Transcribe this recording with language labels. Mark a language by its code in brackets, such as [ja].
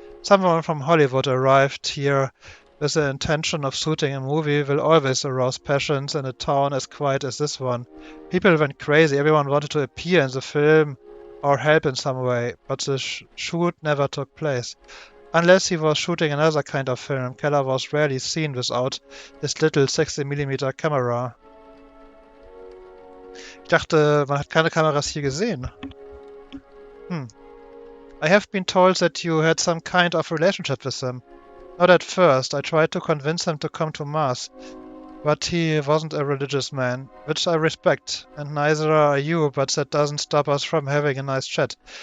[en] Someone from Hollywood arrived here with the intention of shooting a movie will always arouse passions in a town as quiet as this one. People went crazy, everyone wanted to appear in the film or help in some way, but the shoot never took place. Unless he was shooting another kind of film, Keller was rarely seen without his little 60mm camera. [de] Ich dachte, man hat keine Kameras hier gesehen. [en] I have been told that you had some kind of relationship with him. Not at first. I tried to convince him to come to Mass, but he wasn't a religious man, which I respect, and neither are you, but that doesn't stop us from having a nice chat.